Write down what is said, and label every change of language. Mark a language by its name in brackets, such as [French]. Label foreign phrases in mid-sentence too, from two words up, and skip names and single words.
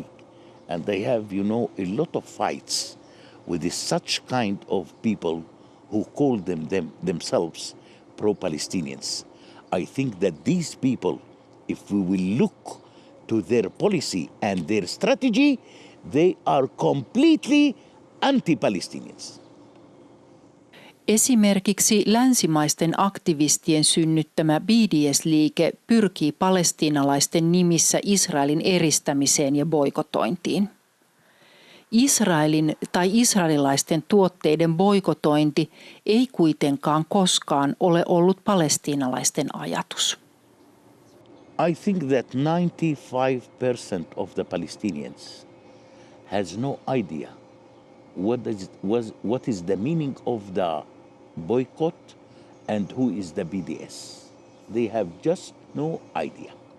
[English] And they have, a lot of fights with such kind of people who call themselves pro-Palestinians. I think that these people, if we will look to their policy and their strategy, they are completely anti-Palestinians. [Finnish] Esimerkiksi länsimaisten aktivistien synnyttämä BDS-liike pyrkii palestiinalaisten nimissä Israelin eristämiseen ja boikotointiin. Israelin tai israelilaisten tuotteiden boikotointi ei kuitenkaan koskaan ole ollut palestiinalaisten ajatus. [English] I think that 95% of the Palestinians has no idea what is the meaning of the boycott and who is the BDS. They have just no idea.